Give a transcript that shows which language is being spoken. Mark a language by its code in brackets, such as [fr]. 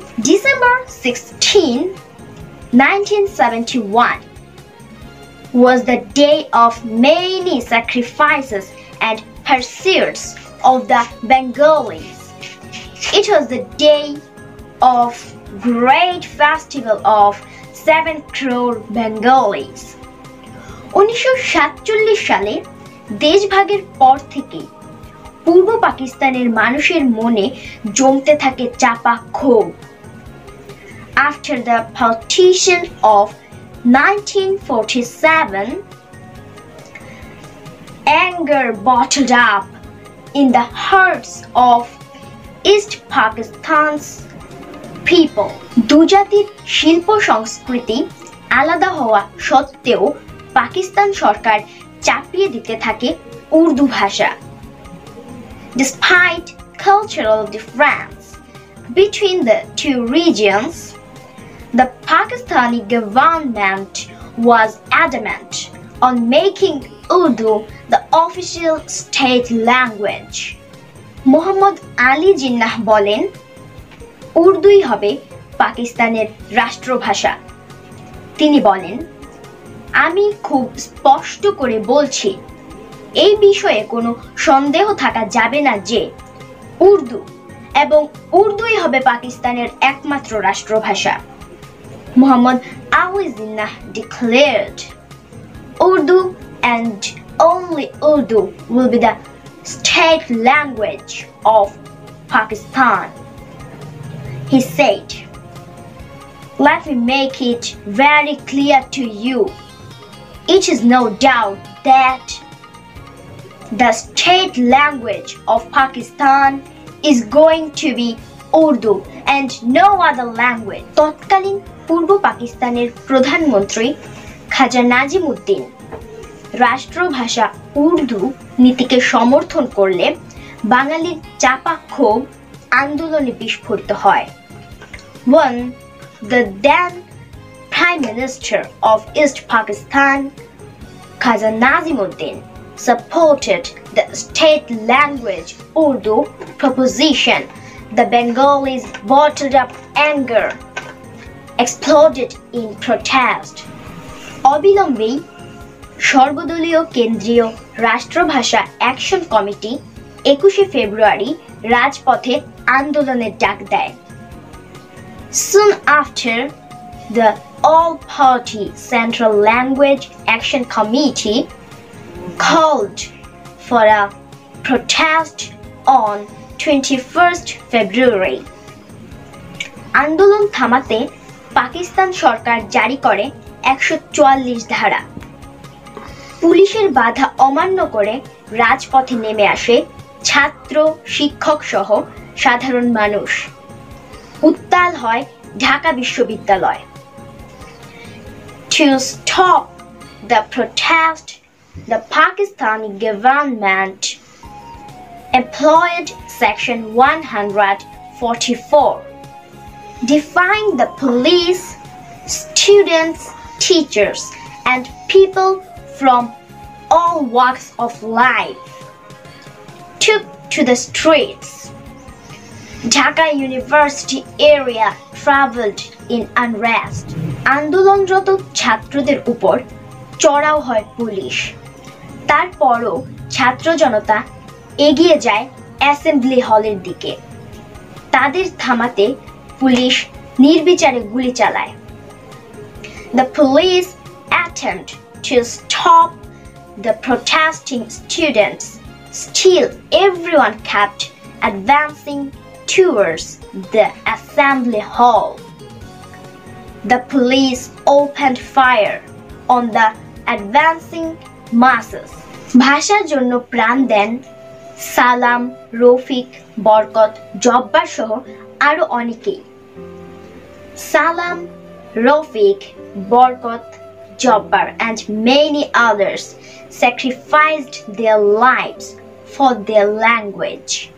[en] December 16, 1971 was the day of many sacrifices and pursuits of the Bengalis. It was the day of great festival of 7 crore Bengalis. [bn] 1947 সালে দেশভাগের পর থেকে পূর্ব পাকিস্তানের মানুষের মনে জমতে থাকে চাপা ক্ষোভ। [en] After the partition of 1947, anger bottled up in the hearts of East Pakistan's people. [bn] দুজাতির শিল্প সংস্কৃতি আলাদা হওয়া সত্ত্বেও পাকিস্তান সরকার চাপিয়ে দিতে থাকে উর্দু ভাষা। [en] Despite cultural difference between the two regions, the Pakistani government was adamant on making Urdu the official state language. [bn] Mohammad Ali Jinnah বলেন, উর্দুই হবে পাকিস্তানের রাষ্ট্রভাষা। তিনি বলেন, আমি খুব স্পষ্ট করে বলছি, এই বিষয়ে কোনো সন্দেহ থাকা যাবে না যে উর্দু এবং উর্দুই হবে পাকিস্তানের একমাত্র রাষ্ট্রভাষা। [en] Muhammad Ali Jinnah declared, Urdu and only Urdu will be the state language of Pakistan. He said, let me make it very clear to you. It is no doubt that the state language of Pakistan is going to be Urdu and no other language. [bn] তৎকালীন পূর্ব পাকিস্তানের প্রধানমন্ত্রী খাজা নাজিমউদ্দিন রাষ্ট্রভাষা উর্দু নীতিকে সমর্থন করলে বাঙালির চাপা ক্ষোভ আন্দোলনে বিস্ফোরিত হয়। [en] When the then Prime Minister of East Pakistan, Khaja Nazimuddin, supported the state language Urdu proposition, the Bengalis bottled up anger, exploded in protest. [bn] অবিলম্বেই সর্বদলীয় কেন্দ্রীয় রাষ্ট্রভাষা অ্যাকশন কমিটি 21 ফেব্রুয়ারি রাজপথে আন্দোলনের ডাক দেয়। [en] Soon after, the all-party Central Language Action Committee called for a protest on 21st February. [bn] আন্দোলন থামাতে পাকিস্তান সরকার জারি করে 144 ধারা। পুলিশের বাধা অমান্য করে রাজপথে নেমে আসে ছাত্র, শিক্ষক সহ সাধারণ মানুষ। উত্তাল হয় ঢাকা বিশ্ববিদ্যালয়। [en] To stop the protest, the Pakistani government employed Section 144, defying the police, students, teachers, and people from all walks of life took to the streets. Dhaka University area traveled in unrest. [bn] আন্দোলনরত ছাত্রদের উপর চড়াও হয় police. তারপরও ছাত্র জনতা এগিয়ে যায় assembly হলের দিকে। তাদের থামাতে পুলিশ নির্বিচারে গুলি চালায়। [en] The police attempt to stop the protesting students. Still, everyone kept advancing towards the assembly hall. The police opened fire on the advancing masses. [bn] ভাষার জন্য প্রাণ দেন সালাম, রফিক, বরকত, জব্বার সহ আরো অনেকেই। [en] Salam, Rafiq, Barkat, Jabbar and many others sacrificed their lives for their language.